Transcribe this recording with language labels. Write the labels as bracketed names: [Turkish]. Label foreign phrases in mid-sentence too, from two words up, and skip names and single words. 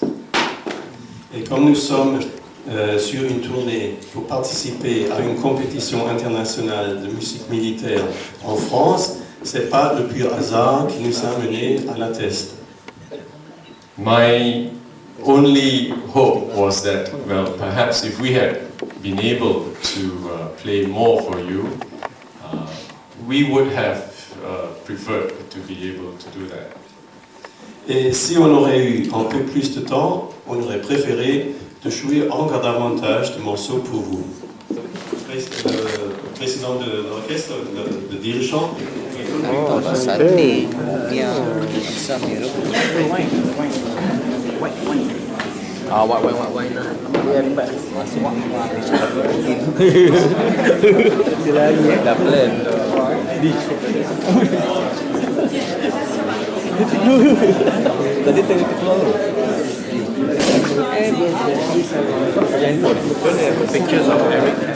[French] Et comme nous sommes sur une tournée pour participer à une compétition internationale de musique militaire en France, c'est pas le pur hasard qui nous a menés à La Teste. [English] My only hope was that, well, perhaps if we had been able to play more for you, we would have preferred to be able to do that. [French] Et si on aurait eu un peu plus de temps, on aurait préféré de jouer encore davantage de morceaux pour vous. Le président de l'orchestre, le dirigeant. [Malay] Oh, santai. Ya, sambil. [English] Ah, wait. [Malay] Dia lambat. Masuk sila lagi dah plan. Tadi tengok keluar. [English] Pictures of Eric.